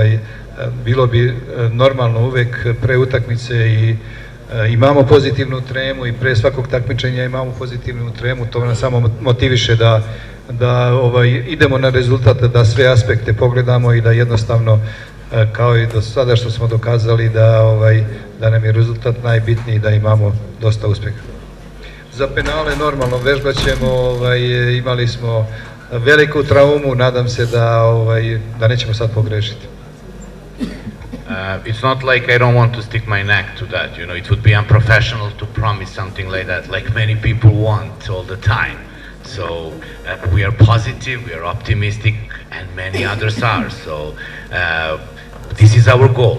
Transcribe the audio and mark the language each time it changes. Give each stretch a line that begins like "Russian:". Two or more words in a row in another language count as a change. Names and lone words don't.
Bosnian: bilo bi normalno uvijek pre utakmice i imamo pozitivnu tremu i pre svakog takmičenja imamo pozitivnu tremu, to nas samo motiviše da idemo na rezultat, da sve aspekte pogledamo i da jednostavno, kao i do sada što smo dokazali, da nam je rezultat najbitniji, da imamo dosta uspjeha. Za penale normalno vežbat ćemo, imali smo veliku traumu, nadam se da nećemo sad pogrešiti.
English: It's not like I don't want to stick my neck to that, you know, it would be unprofessional to promise something like that, like many people want all the time. So we are positive, we are optimistic, and many others are. So this is our goal.